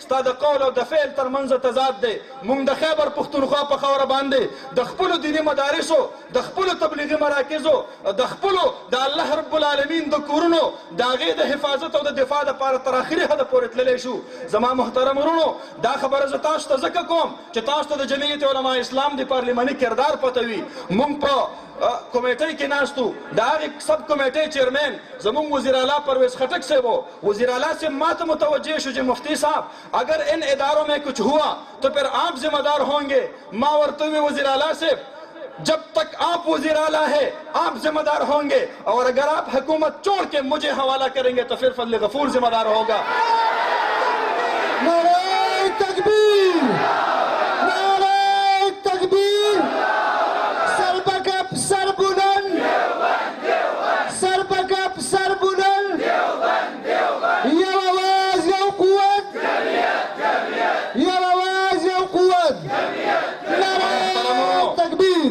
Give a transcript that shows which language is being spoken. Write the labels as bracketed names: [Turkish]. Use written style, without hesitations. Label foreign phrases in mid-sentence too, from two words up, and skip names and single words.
[Pashto] ستا د قول او د فعل ترمنځ تضاد دی. موږ د خیبر پښتونخوا په خاوره باندې د خپلو دیني مدارسو، د خپلو تبلیغي مراکزو، د خپلو د [Arabic] الله رب العالمین [Pashto] د کورونو د هغې د حفاظت او د دفاع دپاره تر اخري حده پورې تللی شو. زما محترم ورونو، دا خبره زه تاسو ته ځکه کوم چې تاسو ته د جمعیت علما اسلام د پارلماني کردار پته وي. موږ په کمیټۍ کې ناست وو، د هغې [English] sub committee chairman [Pashto] زموږ وزیر اعلیٰ پرویز خټک صاحب و. [Urdu] وزیر اعلیٰ صاحب ما تو متوجہ شو کہ مفتی صاحب اگر ان اداروں میں کچھ ہوا تو پھر آپ ذمہ دار ہوں گے. [Pashto] ما ورته [Urdu] ہوئے وزیر اعلیٰ صاحب جب تک آپ وزیر اعلیٰ ہے آپ ذمہ دار ہوں گے، اور اگر آپ حکومت چھوڑ کے مجھے حوالہ کریں گے تو پھر فضل غفور ذمہ دار ہوگا. نعرہ تکبیر، نعرہ تکبیر، سر بکپ سر بلند، سر بکپ سر بلند، [Pashto] یو آواز یو قوت، یو آواز یو قوت، [Urdu] نعرہ تکبیر.